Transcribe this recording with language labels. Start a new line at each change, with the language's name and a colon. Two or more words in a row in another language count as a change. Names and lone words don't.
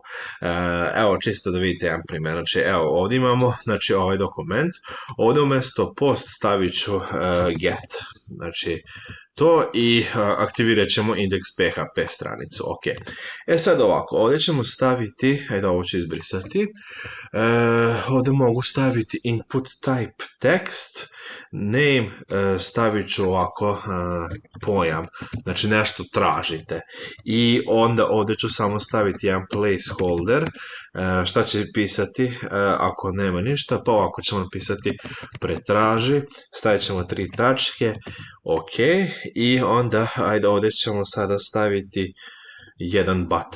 Bosnian: Evo, čisto da vidite jedan primjer. Znači, evo, ovdje imamo, znači, ovaj dokument. Ovdje umjesto post stavit ću get. Znači, to i aktivirat ćemo index PHP stranicu. Ok. Sad ovako, ovdje ćemo staviti, ajde ovo ću izbrisati, ovdje mogu staviti
English: input type text,
Bosnian: name stavit ću ovako pojam, znači nešto tražite i onda ovdje ću samo staviti jedan placeholder, šta će pisati ako nema ništa, pa ovako ćemo napisati pretraži, stavit ćemo 3 tačke, ok, i onda ajde ovdje ćemo sada staviti jedan